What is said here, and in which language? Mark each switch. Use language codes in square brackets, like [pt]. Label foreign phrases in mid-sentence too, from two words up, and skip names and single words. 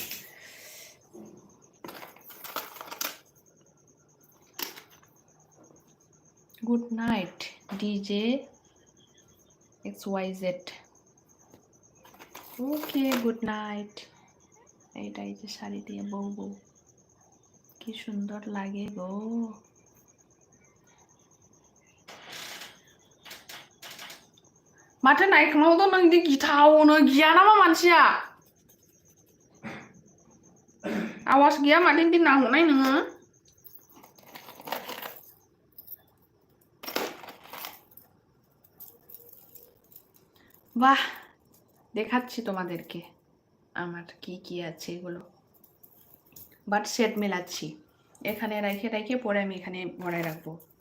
[en] Good night DJ XYZ. Okay, good night. [bn] এইটাই যে শাড়ি দিয়ে বউ বউ, কি সুন্দর লাগে গো। [brx] माथो नायखांनावथ' नोंदि गिथावनो गिया नामा मानसिया? आवाज गैया माथो बिदि नाहरनाय नोङो? [bn] বাহ, দেখাচ্ছি তোমাদেরকে আমার কি কি আছে এগুলো। বাট সেট মেলাচ্ছি, এখানে রেখে রেখে পরে আমি এখানে ভরায় রাখবো।